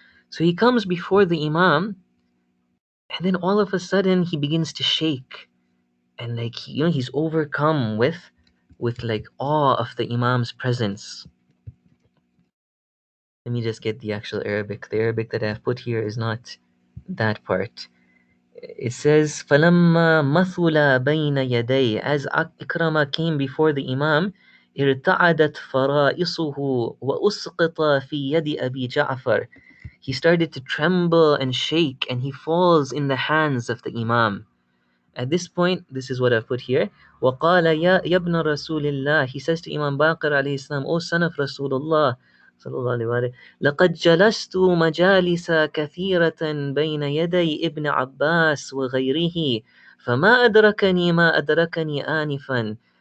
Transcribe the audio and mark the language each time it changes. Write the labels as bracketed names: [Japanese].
[English] So he comes before the Imam, and then all of a sudden he begins to shake, and like he's overcome with like awe of the Imam's presence. Let me just get the actual Arabic. The Arabic that I've put here is not that part. It says [Arabic] فَلَمَّا مَثُلَ بَيْنَ يَدَيْهِ, [English] as Ikrama came before the Imam, [Arabic] ارتعدت فرائصه وأسقط في يد أبي جعفر. [English] He started to tremble and shake, and he falls in the hands of the Imam. At this point, this is what I've put here. [Arabic] وَقَالَ يَا ابْنَ رَسُولِ اللَّهِ. [English] He says to Imam Baqir alayhi salam, O son of Rasulullah, sallallahu alayhi wa sallam, [Arabic] لَقَدْ جَلَسْتُ مَجَالِسَ كَثِيرَةً بَيْنَ يَدَيْ ابْنِ عَبَّاسِ وَغَيْرِهِ فَمَا أَدْرَكَنِي مَا أَدْرَكَنِي آنِفًا.